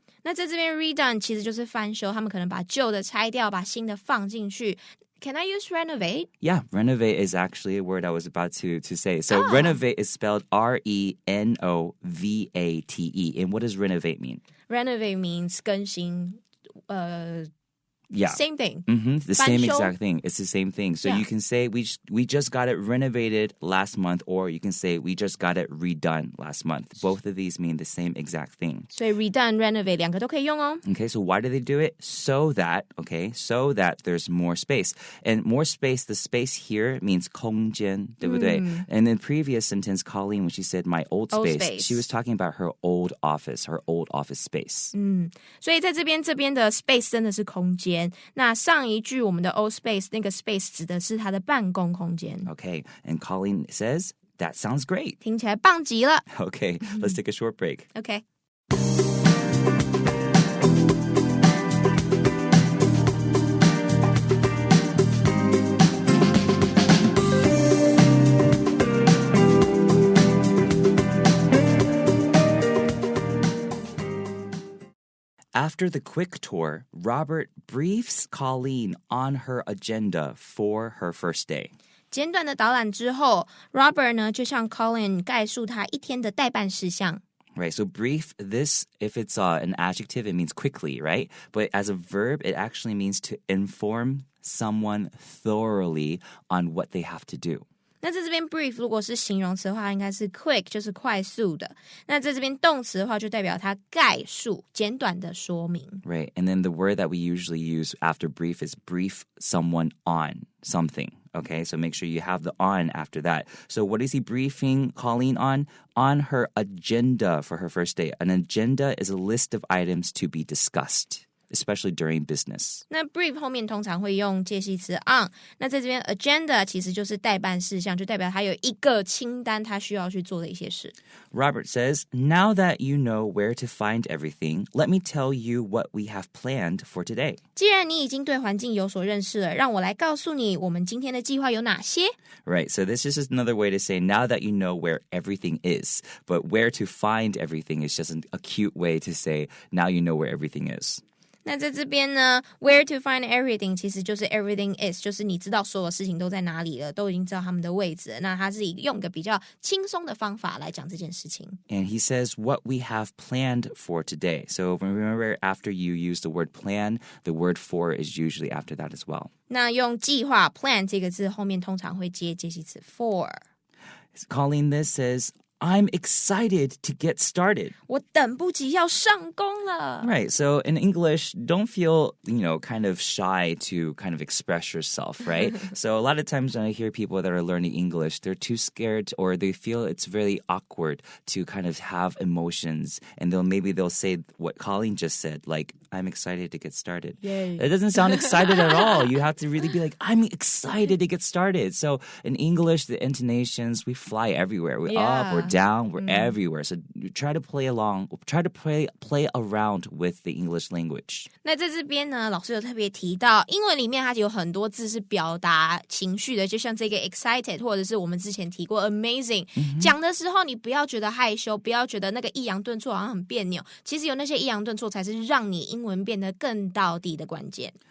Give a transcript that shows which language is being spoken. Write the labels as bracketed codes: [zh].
[zh] 那在这边 redone 其实就是翻修，他们可能把旧的拆掉，把新的放进去。 [en] Can I use renovate? Yeah, renovate is actually a word I was about to say. So renovate is spelled R-E-N-O-V-A-T-E. And what does renovate mean? Renovate means [zh] 更新 [en] Yeah. Same thing. The same exact thing. It's the same thing. So you can say we just got it renovated last month, or you can say we just got it redone last month. Both of these mean the same exact thing. [zh] 所以 redone, renovate 两个都可以用哦。 [en] Okay, so why do they do it? So that there's more space. And more space, the space here means [zh] 空间, 对不对? [en] And in previous sentence, Colleen, when she said my old space, she was talking about her old office space. [zh] 所以在这边的 space 真的是空间。那上一句我们的 [en] old space [zh] 那个 space 指的是他的办公空间。 [en] Okay, and Colleen says, that sounds great. [zh] 听起来棒极了。 [en] Okay, let's take a short break. Okay. After the quick tour, Robert briefs Colleen on her agenda for her first day. [zh] 简短的导览之后 Robert 呢就向 Colin 概述他一天的待办事项。 [en] Right, so brief, this, if it's an adjective, it means quickly, right? But as a verb, it actually means to inform someone thoroughly on what they have to do. [zh] 那在这边 brief 如果是形容词的话，应该是 quick， 就是快速的。那在这边动词的话，就代表它概述、简短的说明。 [en] Right, and then the word that we usually use after brief is brief someone on something. Okay, so make sure you have the on after that. So what is he briefing Colleen on? On her agenda for her first day. An agenda is a list of items to be discussed, especially during business. [zh] 那 brief 后面通常会用介系词 on。那在这边 agenda 其实就是待办事项，就代表他有一个清单，他需要去做的一些事。 [en] Robert says, now that you know where to find everything, let me tell you what we have planned for today. [zh] 既然你已经对环境有所认识了，让我来告诉你我们今天的计划有哪些。 [en] Right, so this is just another way to say now that you know where everything is. But where to find everything is just a cute way to say now you know where everything is. [zh] 那在这边呢 [en] where to find everything [zh] 其实就是 everything is 就是你知道所有事情都在哪里了，都已经知道他们的位置了，那他是用一个比较轻松的方法来讲这件事情。 [en] And he says what we have planned for today. So remember, after you use the word plan, the word for is usually after that as well. [zh] 那用计划 plan 这个字后面通常会接介系词 for。 [en] Calling this says, I'm excited to get started. [zh] 我等不及要上工了。 [en] Right. So in English, don't feel, kind of shy to kind of express yourself, right? So a lot of times when I hear people that are learning English, they're too scared or they feel it's really awkward to kind of have emotions. And maybe they'll say what Colleen just said, like, I'm excited to get started. Yay. It doesn't sound excited at all. You have to really be like, I'm excited to get started. So in English, the intonations, we fly everywhere. We're up, we're down, we're everywhere. So you try to play around with the English language. [zh] 那在这边呢，老师有特别提到，英文里面它有很多字是表达情绪的，就像这个 excited， 或者是我们之前提过 amazing。讲的时候，你不要觉得害羞，不要觉得那个抑扬顿挫好像很别扭，其实有那些抑扬顿挫才是让你英文变得更到底的关键。